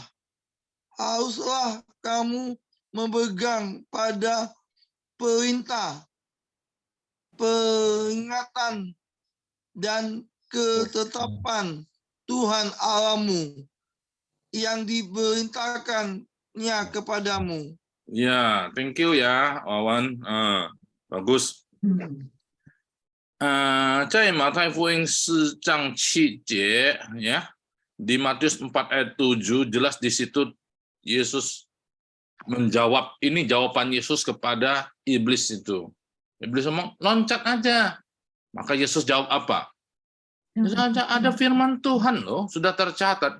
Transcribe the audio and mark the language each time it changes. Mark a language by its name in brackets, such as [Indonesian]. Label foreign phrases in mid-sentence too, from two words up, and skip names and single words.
[Indonesian] Haruslah kamu memegang pada perintah, peringatan, dan ketetapan Tuhan Allahmu yang diperintahkannya kepadamu. Ya, [English] thank you [Indonesian] ya, Wawan. Bagus. [Chinese] 在马太福音4章7节, [Indonesian] ya, di Matius 4 ayat 7 jelas di situ Yesus menjawab. Ini jawaban Yesus kepada iblis itu. Iblis ngomong, loncat aja. Maka Yesus jawab apa? Ada firman Tuhan loh, sudah tercatat.